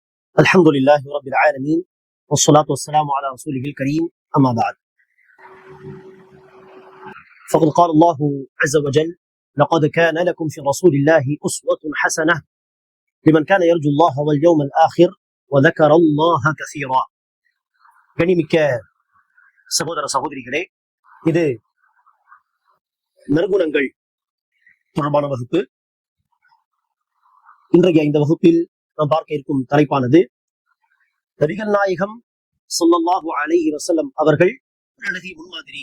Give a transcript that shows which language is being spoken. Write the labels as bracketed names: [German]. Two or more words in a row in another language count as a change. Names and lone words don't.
[Arabic] الحمد لله رب العالمين والصلاة والسلام على رسوله الكريم أما بعد فقد قال الله عز وجل لقد كان لكم في رسول الله أسوة حسنة لمن كان يرجو الله واليوم الآخر وذكر الله كثيرا. [Tamil] கனிமிக்க சகோதர சகோதரிகளே, இது நற்குணங்கள் தொடர்பான வகுப்பு. இன்றைய இந்த வகுப்பில் நாம் பார்க்க இருக்கும் தலைப்பானது நபிகள் நாயகம் [Arabic] صلى الله عليه وسلم [Tamil] அவர்கள் அழகிய முன்மாதிரி.